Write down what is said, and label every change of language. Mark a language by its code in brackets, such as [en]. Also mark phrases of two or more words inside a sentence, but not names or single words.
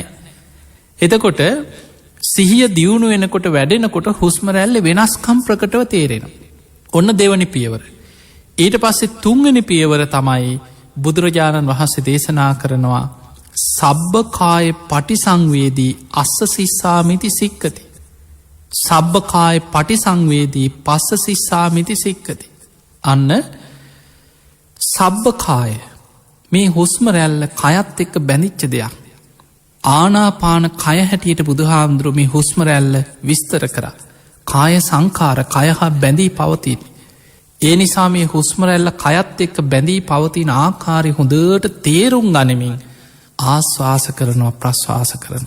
[si] එතකොට සිහිය දියුණු වෙනකොට වැඩෙනකොට හුස්ම රැල්ලේ වෙනස්කම් ප්‍රකටව තේරෙනවා. ඔන්න දෙවනි පියවර. ඊට පස්සේ තුන්වෙනි පියවර තමයි බුදුරජාණන් වහන්සේ දේශනා කරනවා [pi] සබ්බකාය පටිසංවේදී අස්ස සිස්සාමිති සික්කති. සබ්බකාය පටිසංවේදී පස්ස සිස්සාමිති සික්කති. [si] අන්න සබ්බකාය මේ හුස්ම රැල්ල කයත් එක්ක බැඳිච්ච දෙයක්. ආනාපාන කය හැටියට බුදුහාමුදුරුවෝ මේ හුස්ම රැල්ල විස්තර කරා. කාය සංඛාර කය හා බැඳී පවතින. ඒ නිසා මේ හුස්ම රැල්ල කයත් එක්ක බැඳී පවතින ආකාරය හොඳට තේරුම් ගනිමින් ආශ්වාස කරනවා ප්‍රශ්වාස කරනවා.